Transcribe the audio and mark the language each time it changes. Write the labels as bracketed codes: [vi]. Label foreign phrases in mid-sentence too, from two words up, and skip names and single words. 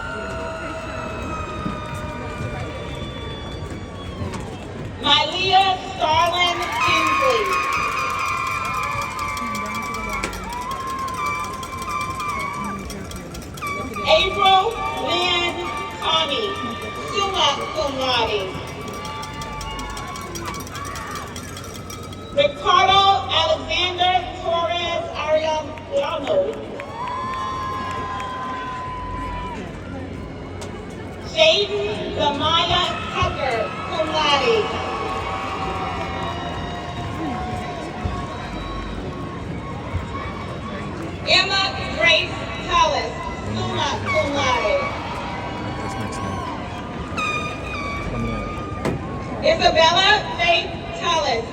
[en] Mylea Starlin Kingsley. April Lynn Tommy, [la] summa cum laude. [en] Ricardo Alexander Torres Ariam, we all know. Jaden Lamaya Tucker, [la] cum laude. [en] Emma Grace Hollis, [la] summa cum laude. [en] Isabella Faith Hollis,